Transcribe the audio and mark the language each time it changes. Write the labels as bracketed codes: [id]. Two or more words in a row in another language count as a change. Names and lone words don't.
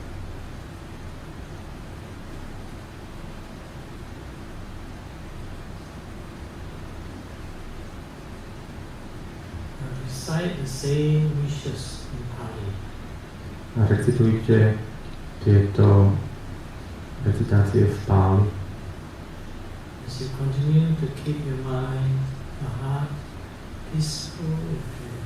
[en] And recite the same wishes in Pali. [sk] A recitujte tieto recitácie v Páli. [en] As you continue to keep your mind, your heart peaceful and clear.